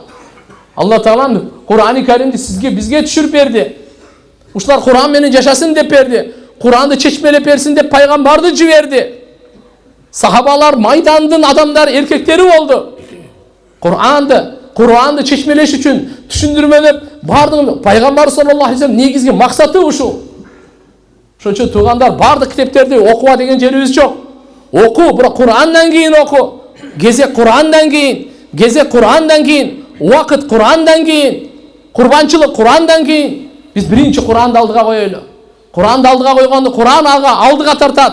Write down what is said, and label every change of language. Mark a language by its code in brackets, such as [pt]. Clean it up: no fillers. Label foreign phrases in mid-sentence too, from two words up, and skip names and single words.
[ky] Алла Таалам Кур'ани Каримди сизге, бизге түшүрүп берди. Ушулар Кур'ан менен жашасын деп берди. Кур'анды чечмелеп берсин деп пайгамбарды жиберди. Сахабалар майдандын адамдар, эркектери болду. Кур'анды чечмелеш үчүн түшүндүрмөлөп бардыгын пайгамбар [ar] صلى الله عليه وسلم [ky] негизги максаты ушул. Ошон үчүн туугандар, бардык китептерди окуба деген жерибиз жок. Оку, бирок Кур'андан кийин оку. Кезек Кур'андан кийин, убакыт Кур'андан кийин, курбанчылык Кур'андан кийин. Биз биринчи Кур'анды алдыга коелу. Кур'анды алдыга койгондо Кур'ан алдыга тартат.